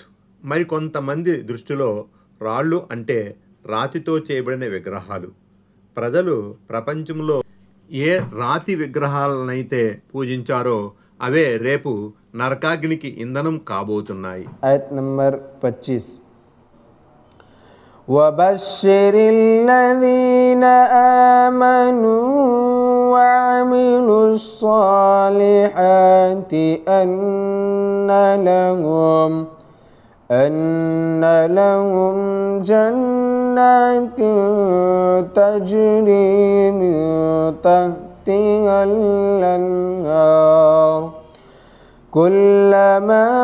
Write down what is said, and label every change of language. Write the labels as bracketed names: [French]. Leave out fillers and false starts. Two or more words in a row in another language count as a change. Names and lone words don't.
[Telugu] మరి కొంతమంది దృష్టిలో రాళ్ళు అంటే రాతితో చేయబడిన విగ్రహాలు. ప్రజలు ప్రపంచంలో ఏ రాతి విగ్రహాలనైతే పూజించారో అవే రేపు నరకాగ్నికి ఇంధనం కాబోతున్నాయి. ఆయత్ నంబర్ 25 [Arabic] وبشر الذين آمنوا وعملوا الصالحات أن لهم جنات تجري من تحتها الأنهار كلما